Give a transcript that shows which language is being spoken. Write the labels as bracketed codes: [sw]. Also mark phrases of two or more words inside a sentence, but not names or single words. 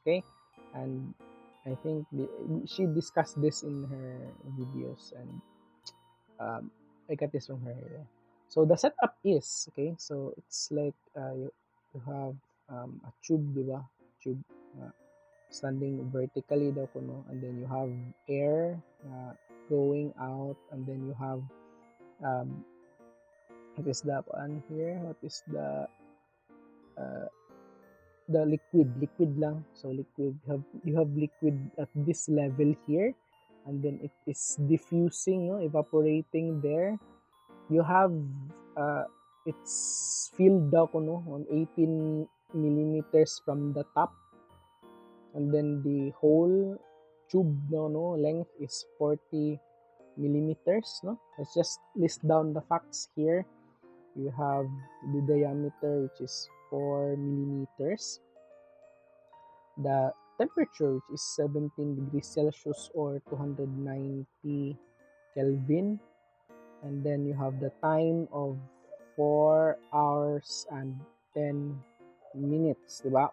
[en] Okay, and I think she discussed this in her videos, and I got this from her. Yeah. So the setup is okay. So it's like you have a tube, diba? Tube standing vertically [ceb] daw kuno, [en] and then you have air going out, and then you have um, what is that one here? What is uh, the liquid lang. So liquid, you have liquid at this level here, and then it is diffusing, no, evaporating there. You have it's filled [ceb] daw kuno [en] on 18 millimeters from the top, and then the whole tube no length is 40 millimeters. No, let's just list down the facts here. You have the diameter, which is 4 millimeters, the temperature, which is 17 degrees Celsius or 290 Kelvin, and then you have the time of 4 hours and 10 minutes, diba?